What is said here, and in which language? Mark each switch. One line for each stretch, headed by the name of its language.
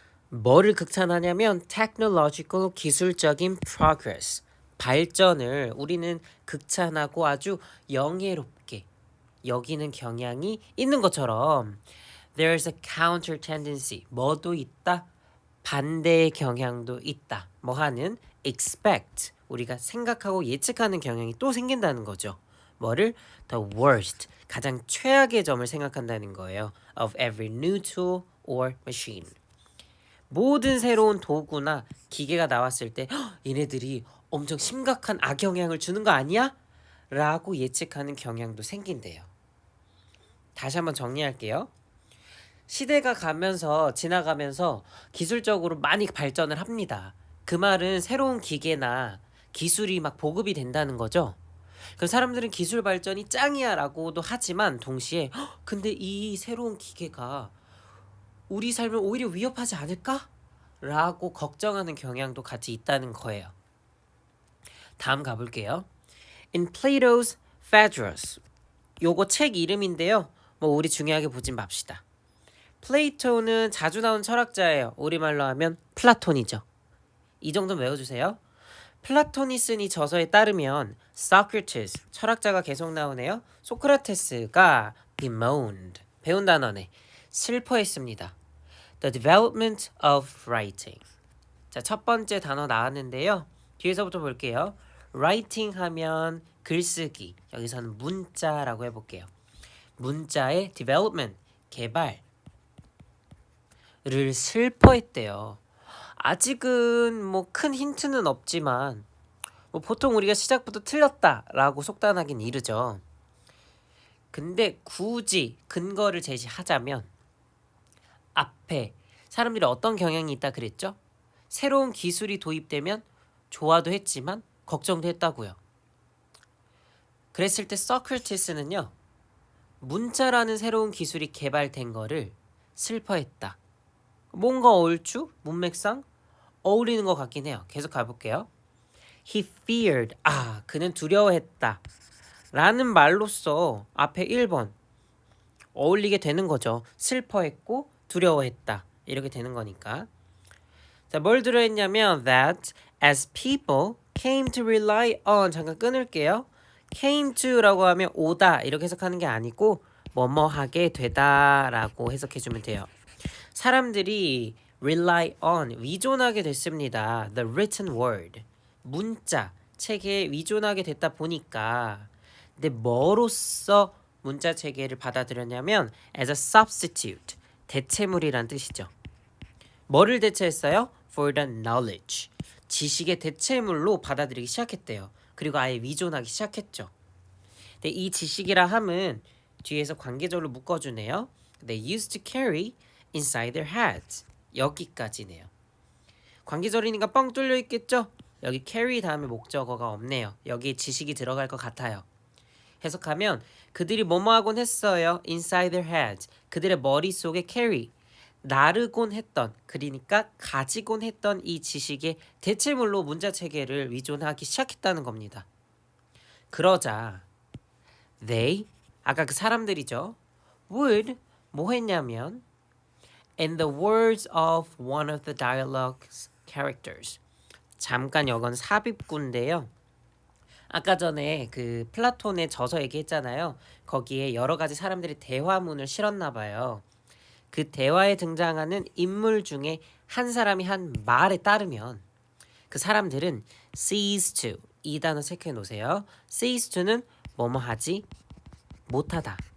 Korean: 뭐를 극찬하냐면
English: technological
Korean: 기술적인
English: progress,
Korean: 발전을 우리는 극찬하고 아주 영예롭게 여기는 경향이 있는 것처럼
English: there's a counter tendency,
Korean: 뭐도 있다, 반대의 경향도 있다. 뭐 하는 expect, 우리가 생각하고 예측하는 경향이 또 생긴다는 거죠. 뭐를?
English: the worst,
Korean: 가장 최악의 점을 생각한다는 거예요.
English: of every new tool or machine.
Korean: 모든 새로운 도구나 기계가 나왔을 때 얘네들이 엄청 심각한 악영향을 주는 거 아니야? 라고 예측하는 경향도 생긴대요. 다시 한번 정리할게요. 시대가 지나가면서 기술적으로 많이 발전을 합니다. 그 말은 새로운 기계나 기술이 막 보급이 된다는 거죠. 그 사람들은 기술 발전이 짱이야 라고도 하지만 동시에 근데 이 새로운 기계가 우리 삶을 오히려 위협하지 않을까? 라고 걱정하는 경향도 같이 있다는 거예요. 다음 가볼게요.
English: In Plato's Phaedrus.
Korean: 요거 책 이름인데요. 뭐 우리 중요하게 보진 맙시다. 플레이토는 자주 나온 철학자예요. 우리말로 하면 플라톤이죠. 이 정도는 외워주세요. 플라톤이 쓴 이 저서에 따르면 Socrates, 철학자가 계속 나오네요. 소크라테스가 bemoaned, 배운 단어네. 슬퍼했습니다.
English: The development of writing.
Korean: 자, 첫 번째 단어 나왔는데요. 뒤에서부터 볼게요. writing 하면 글쓰기. 여기서는 문자라고 해볼게요. 문자의 development, 개발. 를 슬퍼했대요. 아직은 뭐 큰 힌트는 없지만 뭐 보통 우리가 시작부터 틀렸다라고 속단하긴 이르죠. 근데 굳이 근거를 제시하자면 앞에 사람들이 어떤 경향이 있다 그랬죠? 새로운 기술이 도입되면 좋아도 했지만 걱정도 했다고요. 그랬을 때 소크라테스는요. 문자라는 새로운 기술이 개발된 거를 슬퍼했다. 뭔가 얼추 문맥상 어울리는 것 같긴 해요. 계속 가볼게요.
English: He feared.
Korean: 그는 두려워했다. 라는 말로써 앞에 1번 어울리게 되는 거죠. 슬퍼했고 두려워했다. 이렇게 되는 거니까. 자, 뭘 들어있냐면
English: that as people came to rely on.
Korean: 잠깐 끊을게요. came to라고 하면 오다 이렇게 해석하는 게 아니고 뭐뭐하게 되다라고 해석해주면 돼요. 사람들이 rely on, 위존하게 됐습니다.
English: The written word,
Korean: 문자, 체계에 위존하게 됐다 보니까 근데 뭐로써 문자 체계를 받아들였냐면
English: as a substitute,
Korean: 대체물이란 뜻이죠. 뭐를 대체했어요?
English: For the knowledge,
Korean: 지식의 대체물로 받아들이기 시작했대요. 그리고 아예 위존하기 시작했죠. 근데 이 지식이라 함은 뒤에서 관계절로 묶어주네요.
English: They used to carry inside their heads.
Korean: 여기까지네요. 관계절이니까 뻥 뚫려 있겠죠? 여기 carry 다음에 목적어가 없네요. 여기에 지식이 들어갈 것 같아요. 해석하면 그들이 뭐뭐 하곤 했어요.
English: inside their heads.
Korean: 그들의 머릿속에 carry, 나르곤 했던, 그러니까 가지곤 했던 이 지식의 대체물로 문자체계를 위존하기 시작했다는 겁니다. 그러자 they, 아까 그 사람들이죠.
English: would,
Korean: 뭐 했냐면
English: in the words of one of the dialogue's characters.
Korean: 잠깐 이건 삽입구인데요. 아까 전에 그 플라톤의 저서 얘기했잖아요. 거기에 여러 가지 사람들이 대화문을 실었나 봐요. 그 대화에 등장하는 인물 중에 한 사람이 한 말에 따르면 그 사람들은
English: cease to,
Korean: 이 단어 체크해 놓으세요. cease to는 뭐뭐 하지 못하다,